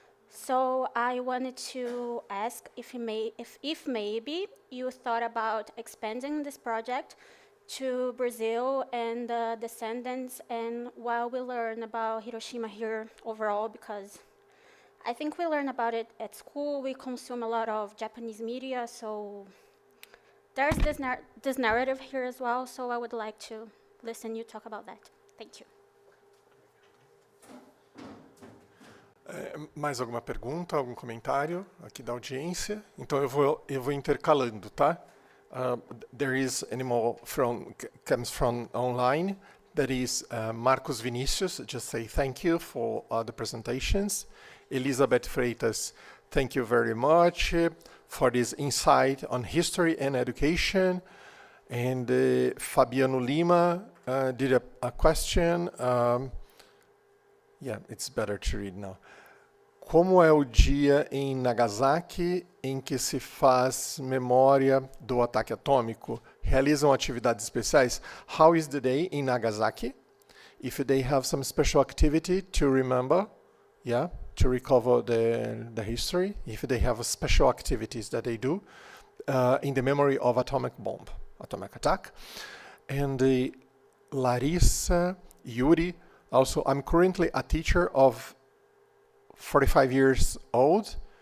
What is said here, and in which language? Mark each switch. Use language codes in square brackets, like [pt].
[en] So I wanted to ask if maybe you thought about expanding this project to Brazil and the descendants, and while we learn about Hiroshima here overall, because I think we learn about it at school, we consume a lot of Japanese media, so there's this narrative here as well, so I would like to listen you talk about that. Thank you. [pt] Mais alguma pergunta, algum comentário aqui da audiência? Então eu vou intercalando, tá? [en] There is any more comes from online. That is Marcos Vinicius. Just say thank you for the presentations. Elizabeth Freitas, thank you very much for this insight on history and education. And Fabiano Lima did a question. Yeah, it's better to read now. [pt] Como é o dia em Nagasaki em que se faz memória do ataque atômico? Realizam atividades especiais? [en] How is the day in Nagasaki? If they have some special activity to remember, yeah, to recover the history, if they have special activities that they do in the memory of atomic attack. And Larissa Yuri, also, I'm currently a teacher of 45 years old.